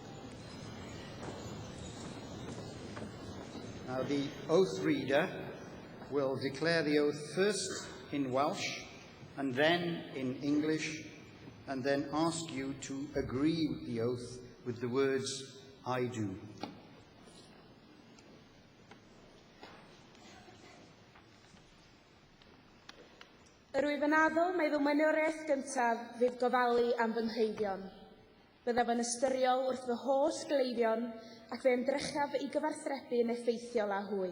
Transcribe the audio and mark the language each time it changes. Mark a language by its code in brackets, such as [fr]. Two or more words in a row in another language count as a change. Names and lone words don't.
[en] Now, the oath reader will declare the oath first in Welsh and then in English, and then ask you to agree with the oath with the words, "I do." [cy] Yr wyf yn addo mai fy mwenoriaeth gyntaf fydd gofalu am fy nghleifion. Byddaf yn ystyriol wrth fy holl gleifion ac fe ymdrechaf i gyfarthrebu yn effeithiol â hwy.